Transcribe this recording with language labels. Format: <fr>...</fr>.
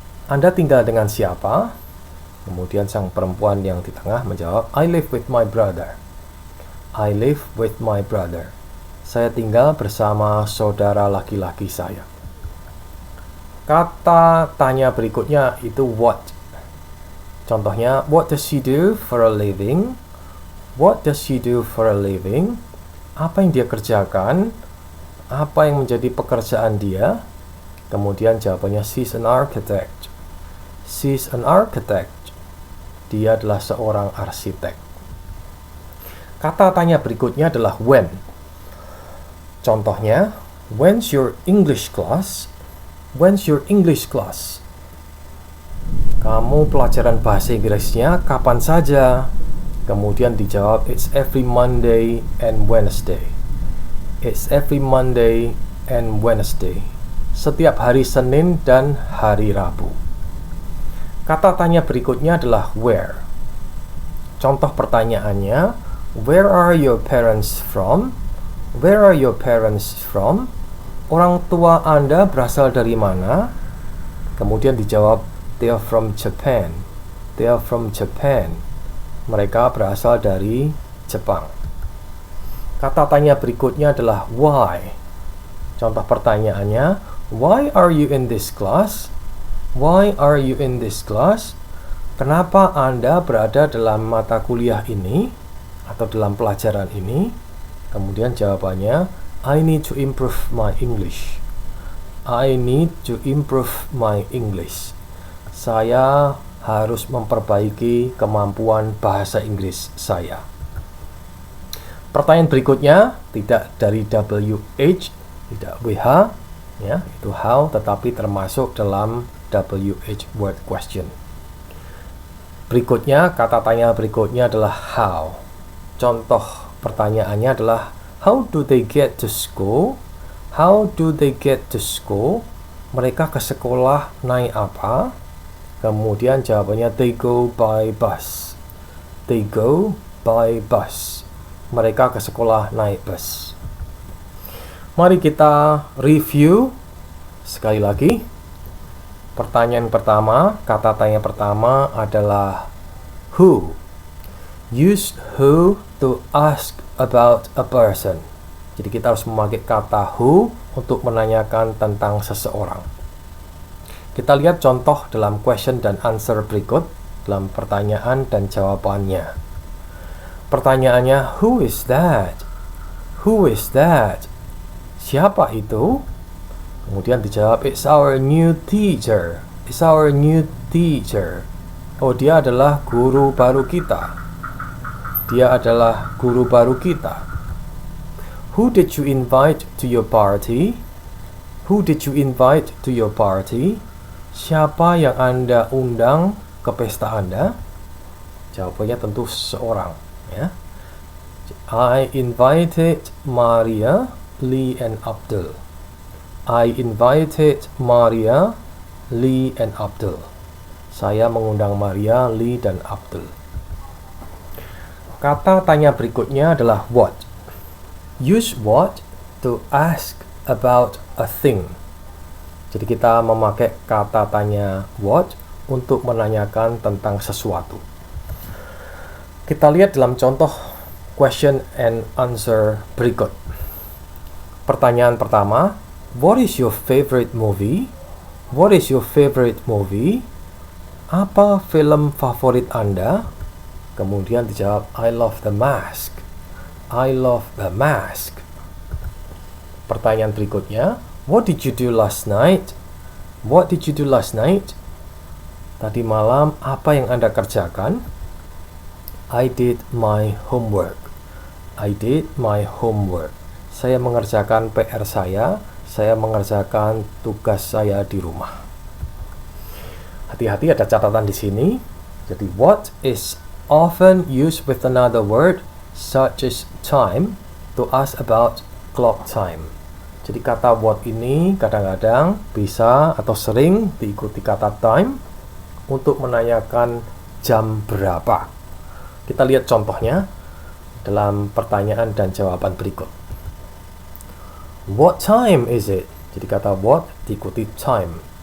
<id>Anda tinggal dengan siapa? Kemudian sang perempuan yang di tengah menjawab,</id> <en>I live with my brother. I live with my brother.</en> <id>Saya tinggal bersama saudara laki-laki saya. Kata tanya berikutnya itu what.</id> <en>Contohnya, what does she do for a living? What does she do for a living?</en> <id>Apa yang dia kerjakan? Apa yang menjadi pekerjaan dia? Kemudian jawabannya,</id> <en>she's an architect. She's an architect.</en> <id>Dia adalah seorang arsitek. Kata tanya berikutnya adalah when.</id> <en>Contohnya, when's your English class? When's your English class?</en> <id>Kamu pelajaran bahasa Inggrisnya kapan saja? Kemudian dijawab,</id> <en>it's every Monday and Wednesday. It's every Monday and Wednesday.</en> <id>Setiap hari Senin dan hari Rabu. Kata tanya berikutnya adalah where.</id> <en>Contoh pertanyaannya, where are your parents from? Where are your parents from?</en> <id>Orang tua Anda berasal dari mana? Kemudian dijawab,</id> <en>they are from Japan. They are from Japan.</en> <id>Mereka berasal dari Jepang. Kata tanya berikutnya adalah why.</id> <en>Contoh pertanyaannya, why are you in this class? Why are you in this class?</en> <id>Kenapa Anda berada dalam mata kuliah ini atau dalam pelajaran ini? Kemudian jawabannya,</id> <en>I need to improve my English. I need to improve my English.</en> <id>Saya harus memperbaiki kemampuan bahasa Inggris saya. Pertanyaan berikutnya tidak dari WH, tidak WH, ya, itu how, tetapi termasuk dalam WH word question. Berikutnya, kata tanya berikutnya adalah how. Contoh pertanyaannya adalah</id> <en>how do they get to school? How do they get to school?</en> <id>Mereka ke sekolah naik apa? Kemudian jawabannya,</id> <en>they go by bus. They go by bus.</en> <id>Mereka ke sekolah naik bus. Mari kita review sekali lagi. Pertanyaan pertama, kata tanya pertama adalah who.</id> <en>Use who to ask about a person.</en> <id>Jadi kita harus memakai kata who untuk menanyakan tentang seseorang. Kita lihat contoh dalam question dan answer berikut dalam pertanyaan dan jawabannya.</id> <en>Pertanyaannya, who is that? Who is that?</en> <id>Siapa itu? Kemudian dijawab,</id> <en>it's our new teacher. It's our new teacher.</en> <id>Oh, dia adalah guru baru kita. Dia adalah guru baru kita.</id> <en>Who did you invite to your party? Who did you invite to your party?</en> <id>Siapa yang Anda undang ke pesta Anda? Jawabannya tentu seseorang, ya.</id> <en>I invited Maria, Lee, and Abdul. I invited Maria, Lee, and Abdul.</en> <id>Saya mengundang Maria, Lee, dan Abdul. Kata tanya berikutnya adalah what.</id> <en>Use what to ask about a thing.</en> <id>Jadi kita memakai kata tanya what untuk menanyakan tentang sesuatu. Kita lihat dalam contoh question and answer berikut. Pertanyaan pertama,</id> <en>what is your favorite movie? What is your favorite movie?</en> <id>Apa film favorit Anda? Kemudian dijawab,</id> <en>I love the mask. I love the mask.</en> <id>Pertanyaan berikutnya,</id> <en>what did you do last night? What did you do last night?</en> <id>Tadi malam apa yang Anda kerjakan?</id> <en>I did my homework. I did my homework.</en> <id>Saya mengerjakan PR saya mengerjakan tugas saya di rumah. Hati-hati, ada catatan di sini.</id> <en>Jadi what is often used with another word such as time to ask about clock time.</en> <id>Jadi kata what ini kadang-kadang bisa atau sering diikuti kata time untuk menanyakan jam berapa. Kita lihat contohnya dalam pertanyaan dan jawaban berikut.</id> <en>What time is it?</en> <id>Jadi kata what diikuti time.</id>